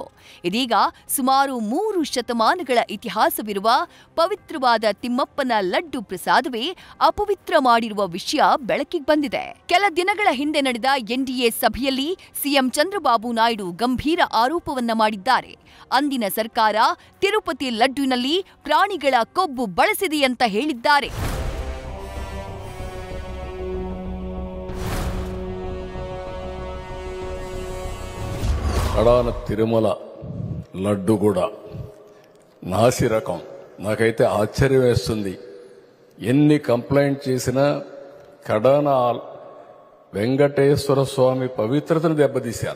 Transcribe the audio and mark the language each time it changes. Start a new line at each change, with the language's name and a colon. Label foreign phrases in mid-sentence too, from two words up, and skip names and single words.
Kannada: ಇದೀಗ ಸುಮಾರು 3 ಶತಮಾನಗಳ ಇತಿಹಾಸವಿರುವ ಪವಿತ್ರವಾದ ತಿಮ್ಮಪ್ಪನ ಲಡ್ಡು ಪ್ರಸಾದವೇ ಅಪವಿತ್ರ ಮಾಡಿರುವ ವಿಷಯ ಬೆಳಕಿಗೆ ಬಂದಿದೆ. ಕೆಲ ದಿನಗಳ ಹಿಂದೆ ನಡೆದ ಎನ್ಡಿಎ ಸಭೆಯಲ್ಲಿ ಸಿಎಂ ಚಂದ್ರಬಾಬು ನಾಯ್ಡು ಗಂಭೀರ ಆರೋಪವನ್ನ ಮಾಡಿದ್ದಾರೆ. ಅಂದಿನ ಸರ್ಕಾರ ತಿರುಪತಿ ಲಡ್ಡುವಿನಲ್ಲಿ ಪ್ರಾಣಿಗಳ ಕೊಬ್ಬು ಬಳಸಿದೆಯಂತ ಹೇಳಿದ್ದಾರೆ.
Telugu: తిరుమల లడ్డు కూడా నాసి రకం. నాకైతే ఆశ్చర్యం వేస్తుంది. ఎన్ని కంప్లైంట్ చేసినా కడాన వెంకటేశ్వర స్వామి పవిత్రతను దెబ్బతీశారు.